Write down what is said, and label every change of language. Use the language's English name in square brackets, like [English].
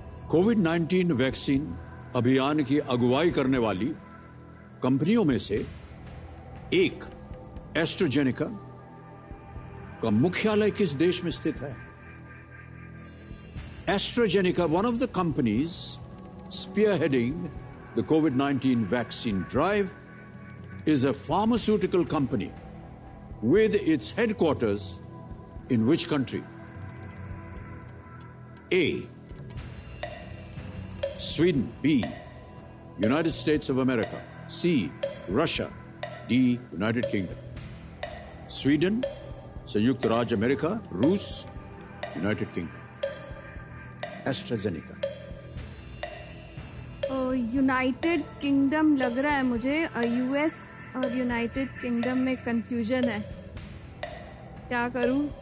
[Hindi] कोविड-19 vaccine अभियान की अगुवाई करने वाली कंपनियों में से एक एस्ट्राजेनेका का मुख्यालय किस देश में स्थित है? [English] AstraZeneca, one of the companies spearheading the COVID-19 vaccine drive, is a pharmaceutical company with its headquarters in which country? A. Sweden. B. United States of America. C. Russia. D. United Kingdom. [Hindi] Sweden, संयुक्त राज्य America, रूस, United kingdom. AstraZeneca. United kingdom लग रहा है मुझे। US और United kingdom में confusion है, क्या करूं?